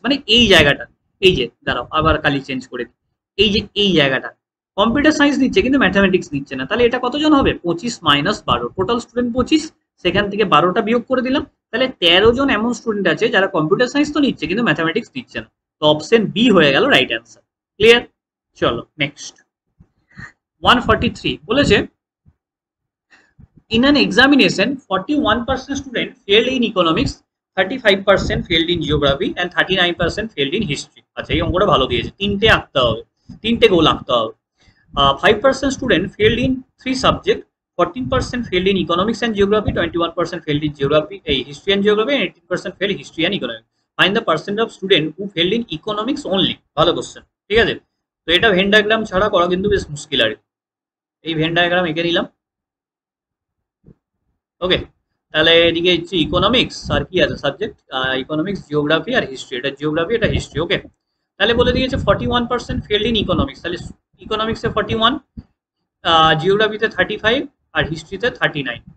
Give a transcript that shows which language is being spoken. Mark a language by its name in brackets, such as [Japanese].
[Bangla] মানে এই জায়গাটা, এই যে, দাঁড়াও আবার কালি চেঞ্জ করে দিই, এই যে এই জায়গাটা কম্পিউটার সায়েন্স নিচ্ছে কিন্তু ম্যাথামেটিক্স নিচ্ছে না। তাহলে এটা কতজন হবে? 25 মাইনাস 12, টোটাল স্টুডেন্ট 25, সেখান থেকে 12টা বিয়োগ করে দিলাম। তাহলে 13 জন এমন স্টুডেন্ট আছে যারা কম্পিউটার সায়েন্স তো নিচ্ছে কিন্তু ম্যাথামেটিক্স নিচ্ছে না। তো অপশন বি হয়ে গেল রাইট অ্যান্সার। ক্লিয়ার? চলো নেক্সট 143 বলেছে [English] in an examination 41% student failed in economics, 35% failed in geography and 39% failed in history. [Bangla] আচ্ছা, এই অঙ্কটা ভালো দিয়েছে, তিনটে আঁকতে হবে, তিনটে গোল আঁকতে হবে। [English] 5% student failed in 3 subjects, 14% failed in economics and geography, 21% failed in geography, history and geography, and 18% failed history and economics. Find the percent of student who failed in economics only. [Bangla] ভালো কোশ্চেন, ঠিক আছে। তো এটা Venn diagram ছাড়া করা কিন্তু বেশ মুশকিল আর কি। এই ভেন ডায়াগ্রাম এঁকে নিলাম। ওকে, তাহলে এদিকে হচ্ছে ইকোনমিক্স আর কি আছে সাবজেক্ট? ইকোনমিক্স, জিওগ্রাফি আর হিস্ট্রি। এটা জিওগ্রাফি, এটা হিস্ট্রি। ওকে, তাহলে বলে দিয়েছে [English] 41% failed in economics, [Bangla] তাহলে ইকোনমিক্সে 41, জিওগ্রাফিতে 35 আর হিস্ট্রিতে 39।